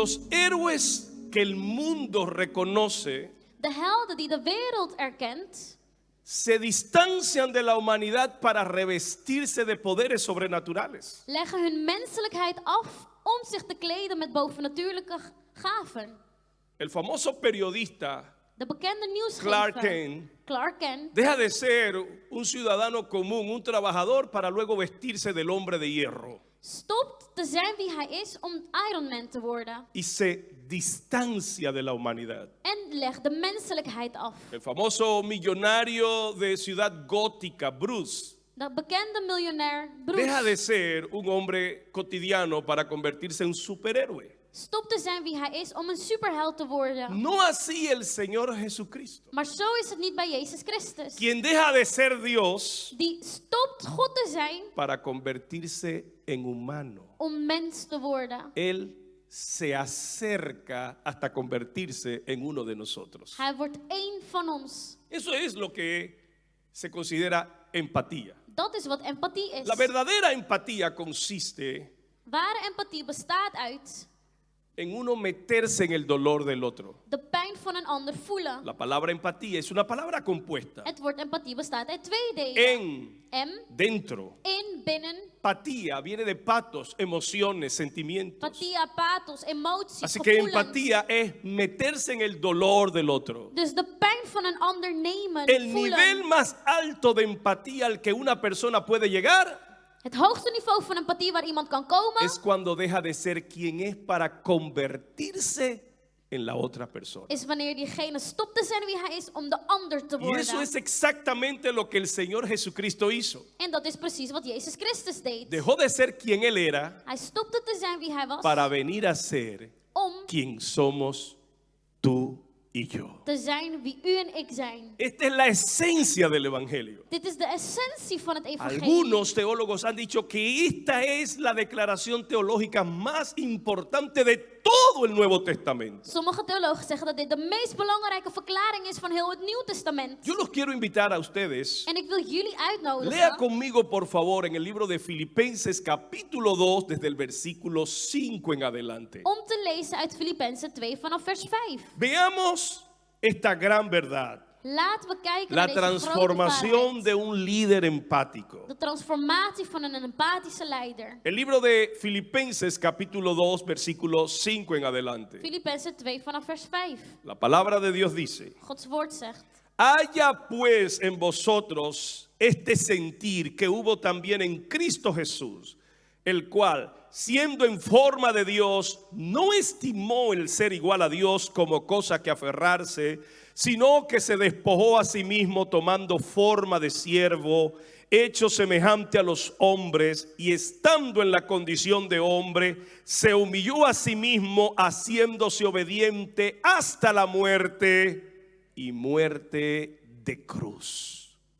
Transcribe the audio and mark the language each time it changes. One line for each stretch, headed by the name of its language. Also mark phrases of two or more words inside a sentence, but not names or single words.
Spanish: los héroes que el mundo reconoce
Dutch: De helden die de wereld erkent,
Spanish: se distancian de la humanidad para revestirse de poderes sobrenaturales.
Dutch: leggen hun menselijkheid af om zich te kleden met bovennatuurlijke gaven.
Spanish: El famoso periodista
Dutch: De bekende Clark nieuwsgever Kent Clark Kent
Spanish: deja de ser un ciudadano común, un trabajador, para luego vestirse del hombre de hierro.
Dutch: stopt te zijn wie hij is om Iron Man te worden
Spanish: Y se distancia de la humanidad.
Dutch: en legt de menselijkheid af.
Spanish: El famoso millonario de Ciudad Gótica, Bruce,
Dutch: De bekende miljonair
Spanish: deja de Bruce ser un hombre cotidiano para convertirse en un superhéroe.
Dutch: stopt te zijn wie hij is om een superheld te worden.
Spanish: No así el Señor Jesucristo,
Dutch: Maar zo is het niet bij Jezus Christus.
Spanish: quien deja de ser Dios
Dutch: Die stopt God te zijn
Spanish: para convertirse en humano.
Dutch: om mens te worden.
Spanish: Él se acerca hasta convertirse en uno de nosotros.
Dutch: Hij wordt één van ons.
Spanish: Eso es lo que se considera empatía.
Dutch: Dat is wat empathie is.
Spanish: La verdadera empatía consiste
Dutch: Ware empathie bestaat uit
Spanish: en uno meterse en el dolor del otro.
Dutch: de pijn van een ander voelen.
Spanish: La palabra empatía es una palabra compuesta.
Dutch: Het woord empathie bestaat uit twee delen.
Spanish: En, dentro.
Dutch: In, binnen.
Spanish: Empatía viene de patos, emociones, sentimientos.
Dutch: Empathia, pathos, emoties,
Spanish: Así que
Dutch: gevoelens.
Spanish: empatía es meterse en el dolor del otro.
Dutch: Dus de pijn van een ander nemen,
Spanish: El
Dutch: voelen.
Spanish: nivel más alto de empatía al que una persona puede llegar
Dutch: Het hoogste niveau van empathie waar iemand kan komen
Spanish: es cuando deja de ser quien es para convertirse en la otra persona.
Dutch: is wanneer diegene stopt te zijn wie hij is om de ander te
Spanish: Y
Dutch: worden.
Spanish: eso es exactamente lo que el Señor Jesucristo hizo.
Dutch: En dat is precies wat Jezus Christus deed.
Spanish: Dejó de ser quien Él era
Dutch: Hij stopte te zijn wie hij was
Spanish: para venir a ser
Dutch: om
Spanish: quien somos tú y yo.
Dutch: te zijn wie u en ik zijn.
Spanish: Esta es la esencia del Evangelio.
Dutch: Dit is de essentie van het evangelie.
Spanish: Algunos teólogos han dicho que esta es la declaración teológica más importante de todo el Nuevo Testamento.
Dutch: Sommige theologen zeggen dat dit de meest belangrijke verklaring is van heel het Nieuw Testament.
Spanish: Yo los quiero invitar a ustedes.
Dutch: En ik wil jullie uitnodigen
Spanish: Lea conmigo, por favor, en el libro de Filipenses, capítulo 2, desde el versículo 5 en adelante.
Dutch: om te lezen uit Filippenzen 2 vanaf vers 5.
Spanish: Veamos esta gran verdad.
Dutch: Laten we kijken
Spanish: La
Dutch: naar deze grote
Spanish: transformación
Dutch: waarheid.
Spanish: de un líder empático.
Dutch: De transformatie van een empathische leider.
Spanish: El libro de Filipenses, capítulo 2, versículo 5 en adelante.
Dutch: Filippenzen 2 vanaf vers 5.
Spanish: La palabra de Dios dice:
Dutch: Gods woord zegt:
Spanish: haya pues en vosotros este sentir que hubo también en Cristo Jesús, el cual, siendo en forma de Dios, no estimó el ser igual a Dios como cosa que aferrarse, sino que se despojó a sí mismo tomando forma de siervo, hecho semejante a los hombres, y estando en la condición de hombre, se humilló a sí mismo, haciéndose obediente hasta la muerte y muerte de cruz.